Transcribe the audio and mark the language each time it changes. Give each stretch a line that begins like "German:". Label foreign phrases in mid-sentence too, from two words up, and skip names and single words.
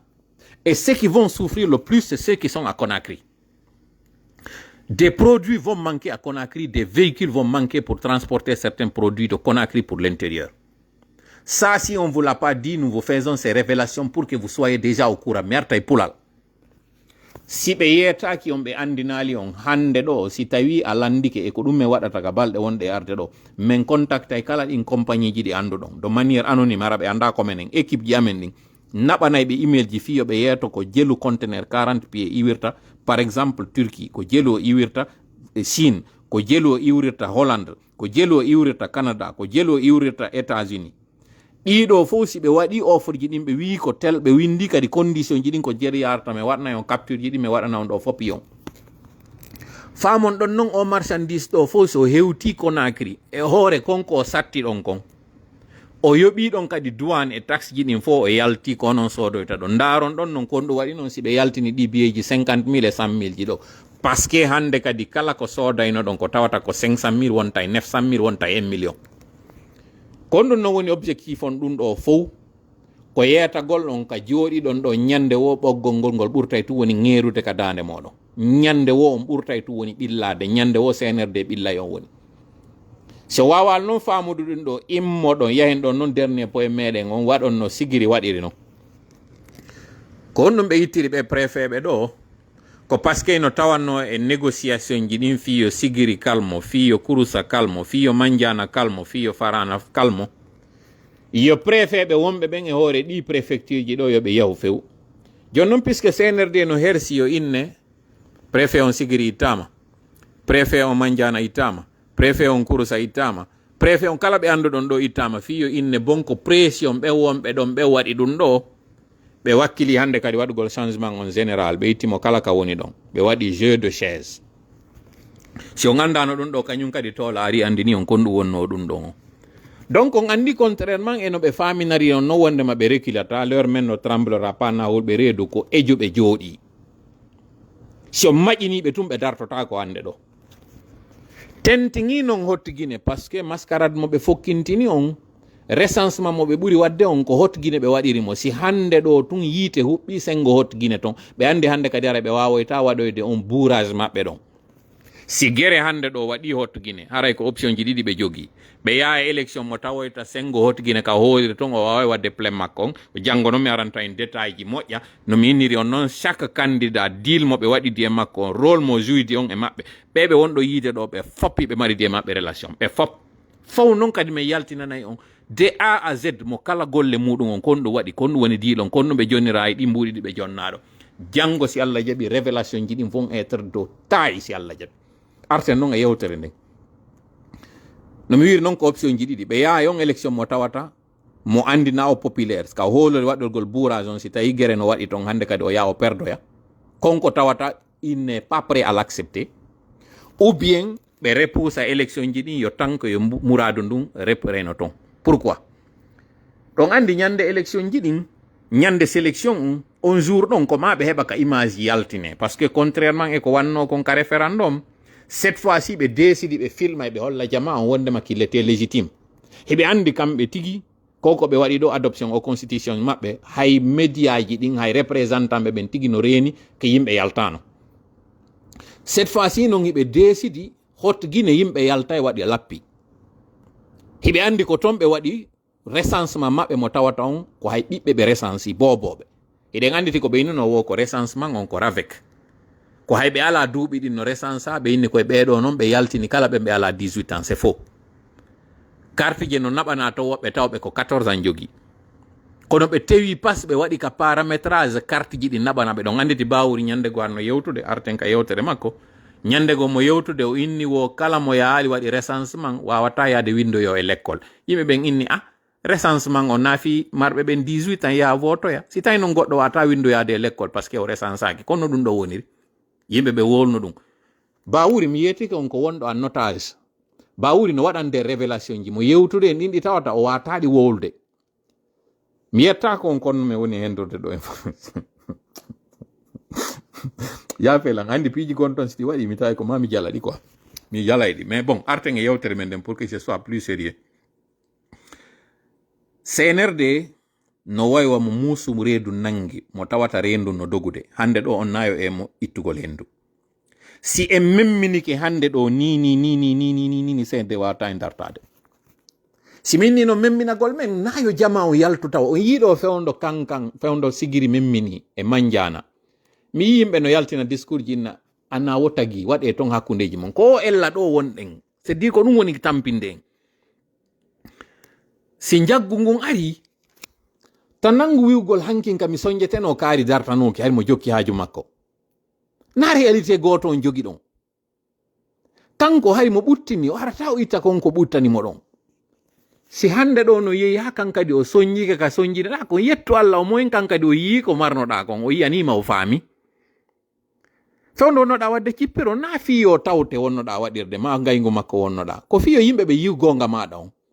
French: Et ceux qui vont souffrir le plus, c'est ceux qui sont à Conakry. Des produits vont manquer à Conakry, des véhicules vont manquer pour transporter certains produits de Conakry pour l'intérieur. Ça, si on ne vous l'a pas dit, nous vous faisons ces révélations pour que vous soyez déjà au courant. Merta et Poulal.
Fula: Si ɓe yetaki on ɓe andinali on hande ɗo si tawi a landike e ko ɗum me waɗata ka balɗe wonɗe arde ɗo min contacta e kala ɗin compagnie ji ɗi anduɗon
French: de manière anonyme
Fula: ara ɓe anda komen
French: en équipe
Fula: ji amen ɗin naɓanay ɓe email ji fiyo ɓe yeeto ko jelu
French: conteneur 40 pieds
Fula: iwirta
French: par exemple
Fula: Turquie ko jelu o iwirta Chine ko jelu o iwrirta Hollande ko jelu o iwrirta Canada ko jelu o iwrirta États-Unis ɗiɗo fof si ɓe waɗi offre ji ɗin ɓe wi ko tel ɓe windi kadi condition ji ɗin ko jeri yarata mi waɗana on capture ji ɗi mi waɗana on ɗo fopi on famon ɗon non o marchandise ɗo fof so hewti Conakry e hoore konko o satti ɗon kon o yoɓi ɗon kadi douane e taxe ji ɗin fof o yalti ko onon sodoyta ɗo ndaron ɗon non kon ɗum waɗi noon si ɓe yaltini ɗi biyeji 50 000 et 100 000 ji ɗo
French: par ce que
Fula: hande kadi kala ko sodayno ɗon ko tawata ko 500 000 wonta e 900 000 wonta e 1 million kon ɗum non woni objectif on ɗum ɗo fof ko yeetagol on ka jooɗi ɗon ɗo ñande wo ɓoggol ngol ngol ɓurtay tu woni ŋeerude ka dande moɗon ñande wo on ɓurtay tu woni ɓillade ñande wo senerde ɓillay on woni so wawal noon famude ɗum ɗo immoɗon yahen ɗon noon
French: dernier point
Fula: meɗen on waɗon no sigiri waɗiri noon ko on ɗum ɓe yittiri ɓe préfet ɗo ko
French: parce que
Fula: no tawanno e négociation ji ɗin fiyo sigiri kalmo fiyo kurusa kalmo fiyo manjana kalmo fiyo farana kalmo yo préfet ɓe wonɓe ɓen e hoore ɗi préfecture ji ɗo yoɓe yahu few joni noon puisque CNRD no hersi yo inne préfet on sigiri ittama préfet on manjana ittama préfet on kurusa ittama préfet on kala ɓe anduɗon ɗo ittama fiyo inne bonko pression ɓe wonɓe ɗon ɓe waɗi ɗum ɗo ɓe wakkili hande kadi waɗugol changement on général ɓe ittimo kala ka woni ɗon ɓe waɗi
French: jeu de chaise
Fula: si on andano ɗum ɗo kañum kadi tola ari andini on kon ɗum wonno ɗum ɗon o donc on andi contrairement e no ɓe faminari on no wondema ɓe reculata l'heure men no
French: tremblera pas
Fula: nawol ɓe reedu ko ejo ɓe jooɗi si on maƴiniɓe tum ɓe dartota ko hande ɗo tentigi noon hottiguine
French: par ce que
Fula: mascarade mo ɓe fokkintini on recensement mo ɓe ɓuri wadde on ko hotguine ɓe waɗirimo si hande ɗo tun yiite huɓɓi sengo hotguine ton ɓe andi hande kadi ara ɓe wawoyta waɗoyde on bourrage maɓɓe ɗon si guere hande ɗo waɗi hotguine haray ko option ji ɗiɗi ɓe jogui ɓe yaha élection mo tawoyta sengo hotguine ka hoorire ton o wawa wadde plein makko on janggo noon mi aranta
French: en détail
Fula: ji moƴƴa nomi inniri on noon
French: chaque candidat
Fula: deal mo ɓe waɗidi e makko on rôle mo jouidi on e maɓɓe ɓeɓe wonɗo yiide ɗo ɓe foppi ɓe maridi e maɓɓe relation ɓe fop fof noon kadi mi yaltinanayi on
French: de A à Z
Fula: mo kala golle muɗum on kon ɗum waɗi kon ɗum woni diilon kon ɗum ɓe jonnira e ɗi mbuɗi ɗi ɓe jonnaɗo janggo si Allah jaɓi révélation ji ɗin
French: vont être de taille
Fula: si Allah jaɓi arten noon e yewtere nden no mi wiri noon ko option ji ɗiɗi ɓe yaha yon élection mo tawata mo andina o populaire ka hoolori waɗorgol bourrage on si tawi guere no waɗi ton hande kadi o yaha o perdoya konko tawata
French: il n'est pas prêt à l'accepter ou bien
Fula: ɓe repousa élection ji ɗin yo tan ko yo mouradu ndun repreno ton pourquoi ɗon andi ñande élection ji ɗin ñande sélection on jour ɗon ko ma ɓe heɓa ka image yaltine
French: par ce que contrairement
Fula: e ko wanno kon ka référendum
French: cette fois ci
Fula: ɓe décidi ɓe filma e ɓe holla jama on wondema
French: qu'il était légitime
Fula: heɓe andi kamɓe tigui koko ɓe waɗi ɗo adoption o constitution maɓɓe hay média ji ɗin hay représentant ɓe ɓen tigui no reeni ko yimɓe yaltano
French: cette fois ci
Fula: noon hiɓe décidi hotguine yimɓe yalta e waɗi lappi hiɓe andi ko toon ɓe waɗi recensement maɓɓe mo tawata on ko hay ɓiɓɓe ɓe recensi boboɓe eɗen anditi ko ɓe innino wo ko recensement on ko RAVEC ko hay ɓe ala duuɓi ɗin no recensa ɓe inni koye ɓeeɗo noon ɓe yaltini kala ɓe ala
French: 18 ans c'est faux
Fula: carte je no naɓana to woɓɓe tawɓe ko 14 ans jogui kono ɓe tewi pas ɓe waɗi ka paramétrage carte ji ɗi naɓana ɓe ɗon anditi bawuri ñande go arno yewtude arten ka yewtere makko ñande go mo yewtude o inni wo kala mo yaali waɗi recensement wawata yaade windoyo e l'école yimɓe ɓen inni recensement o naafi marɓe ɓen 18 ans ya votoya si tawi noon goɗɗo wata windoyade e l'école par ce que o recensaki kono ɗum ɗo woniri yimɓe ɓe wolno ɗum Bawuri mi yetike on ko wonɗo an notage Bawuri no waɗande révélation ji mo yewtude en ɗin ɗi tawata o wataɗi wolde mi yetta ko on konno mi woni hendorde ɗo information ya felan andi piiji gon ton si ɗi waɗi mi tawi ko ma mi jala ɗi quoi mi jalay ɗi
French: mais bon
Fula: arten e yewtere men ɗen
French: pour que ce soit plus sérieux
Fula: CNRD no waywa mo muusum reedu nangi mo tawata rendu no dogude hande ɗo on nayo e mo ittugol hendu si en memminike hande ɗo ni CNRD wata e dartade si min ni no memminagol men nayo jama o yaltu taw on yiiɗo fewndo kankan fewndo sigiri memmini e manjana mi yimɓe no yaltina discours ji inna anna wo tagi waɗe ton hakkundeji mon ko ella ɗo wonɗen
French: c'est dire
Fula: ko ɗum woni tampinde en si jaggu ngun ari tan nangu wiwgol hankin kam mi soñjeteno kaari dartanoki hay mo jokki haaju makko na réalité goto on jogi ɗon kanko hari mo ɓuttini o arata o itta konko ɓuttanimo ɗon si hande ɗo no yehi ha kankadi o soñjike ka soñjiɗaɗa kon yetto Allah o moyen kankadi o yii ko marnoɗa kon o yiyanima o faami fewndo wonnoɗa wadde cippiro na fiyo tawte wonnoɗa waɗirde ma ngaygu makko wonnoɗa ko fiyo yimɓe ɓe yiw gonga maɗa on